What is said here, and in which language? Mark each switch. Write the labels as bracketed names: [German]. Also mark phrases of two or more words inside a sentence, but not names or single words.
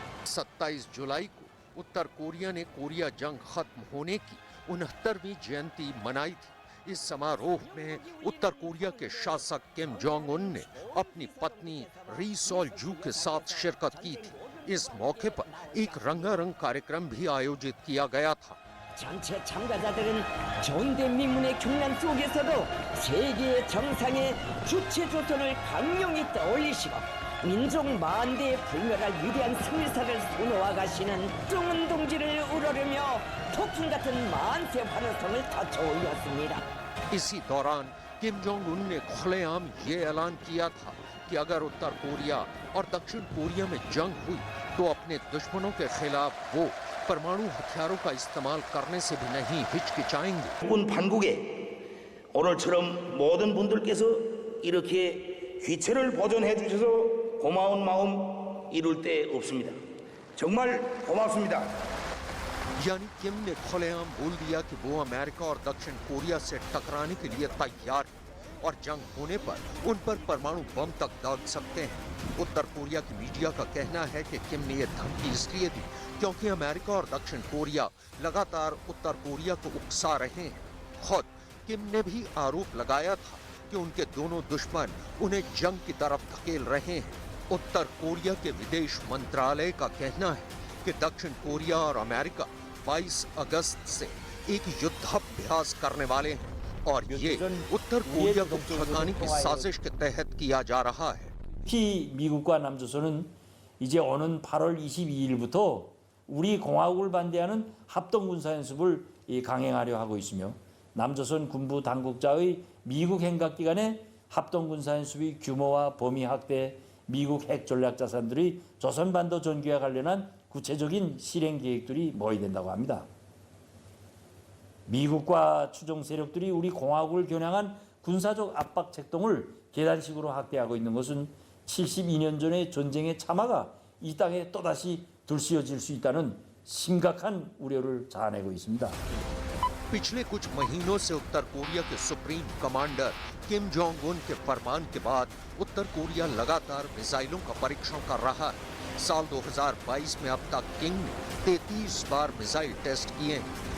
[Hindi] 27 जुलाई को उत्तर कोरिया ने कोरिया जंग खत्म होने की 69वीं जयंती मनाई थी। इस समारोह में उत्तर कोरिया के शासक किम जोंग उन ने अपनी पत्नी री सोल जू के साथ शिरकत की थी। इस मौके पर एक रंगारंग कार्यक्रम भी आयोजित किया गया था। [Korean] 전체 참가자들은 전대미문의 경란 속에서도 세계의 정상의 주체 조선을 강력히 떠올리시고 민족 만대에 불멸할 위대한 승리사를 소노와 가시는 정은 동지를 우러르며 폭풍 같은 만세 환호성을 터쳐올렸습니다. [Hindi] इसी दौरान किम जोंग उन ने खुलेआम ये ऐलान किया था कि अगर उत्तर कोरिया और दक्षिण कोरिया में जंग हुई तो अपने दुश्मनों के खिलाफ वो परमाणु हथियारों का इस्तेमाल करने से भी नहीं हिचकिचाएंगे। [Korean] 군 반국에 오늘처럼 모든 분들께서 이렇게 귀체를 보존해 주셔서 고마운 마음 이룰 데 없습니다. 정말 고맙습니다. [Hindi] यानी किम ने खुलेआम बोल दिया कि वो अमेरिका और दक्षिण कोरिया से टकराने के लिए तैयार है और जंग होने पर उन पर परमाणु बम तक दाग सकते हैं। उत्तर कोरिया की मीडिया का कहना है कि किम ने यह धमकी इसलिए दी क्योंकि अमेरिका और दक्षिण कोरिया लगातार उत्तर कोरिया को उकसा रहे हैं। खुद किम ने भी आरोप लगाया था कि उनके दोनों दुश्मन उन्हें जंग की तरफ धकेल रहे हैं। उत्तर कोरिया के विदेश मंत्रालय का कहना है कि दक्षिण कोरिया और अमेरिका 22 अगस्त से एक युद्धाभ्यास करने वाले हैं और ये उत्तर कोरिया को भड़काने की साजिश के तहत किया जा रहा है। [Korean] 특히 미국과 남조선은 이제 오는 8월 22일부터 우리 공화국을 반대하는 합동 군사 연습을 강행하려 하고 있으며 남조선 군부 당국자의 미국 행각기 간의 합동 군사 연습의 규모와 범위 확대, 미국 핵 전략 자산들의 조선반도 전기와 관련한 구체적인 실행 계획들이 모의된다고 합니다. 미국과 추종 세력들이 우리 공화국을 겨냥한 군사적 압박 책동을 계단식으로 확대하고 있는 것은 72년 전의 전쟁의 참화가 이 땅에 또다시 들쑤여질 수 있다는 심각한 우려를 자아내고 있습니다. [Hindi] पिछले कुछ महीनों से उत्तर कोरिया के [English] supreme commander [Hindi] किम जोंग उन के फरमान के बाद उत्तर कोरिया लगातार मिसाइलों का परीक्षण कर रहा है। साल 2022 में अब तक किंग ने 33 बार [English] missile test [Hindi] किए हैं।